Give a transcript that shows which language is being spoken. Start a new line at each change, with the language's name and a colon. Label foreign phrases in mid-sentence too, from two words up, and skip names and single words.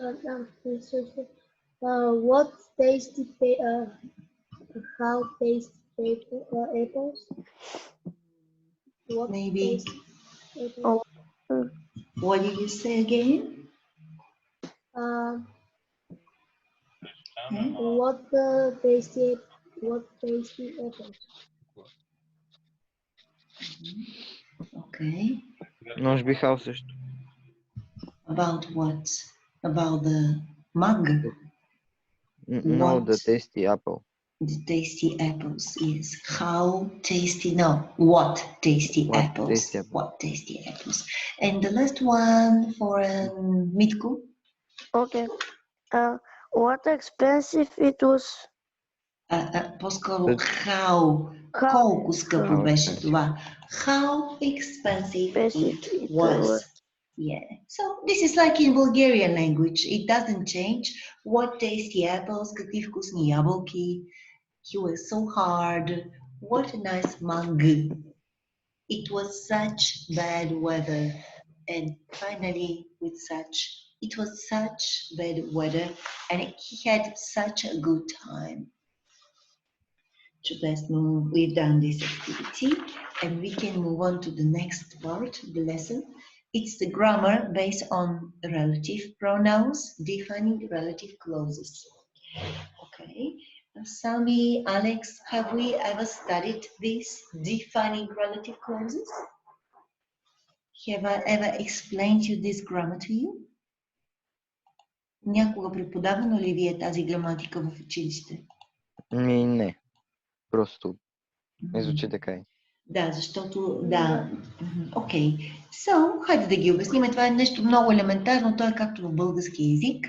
English: What tasty how tasty apples? What Maybe. tasty apples? What did you say again? What tasty apples? Okay. Нож бихал също. About what? About the mug? No, What? the tasty apple. The tasty apples, yes. How tasty? No, what tasty What apples? tasty apple? What tasty apples? And the last one for Mitko. Okay. What expensive it was.
Bulgarian: По-скоро
English: But- how,
Bulgarian: колко скъпо
English: How
Bulgarian: беше
English: expensive.
Bulgarian: това.
English: How expensive it was. Yeah. So this is like in Bulgarian language. It doesn't change. What tasty apples,
Bulgarian: какви вкусни ябълки.
English: He was so hard. What a nice mug. It was such bad weather. And finally, with such, it was such bad weather and he had such a good time.
Bulgarian: Чудесно,
English: we've done this activity and we can move on to the next part of the lesson. It's the grammar based on relative pronouns, defining relative clauses. Okay, Sami, Alex, have we ever studied this defining relative clauses? Have I ever explained you this grammar to you?
Bulgarian: Някога преподавано ли ви е тази граматика в училище? Не. Просто не звучи така. Да, защото, да. Окей. So, хайде да ги обясним. Това е нещо много елементарно. То е както в български език.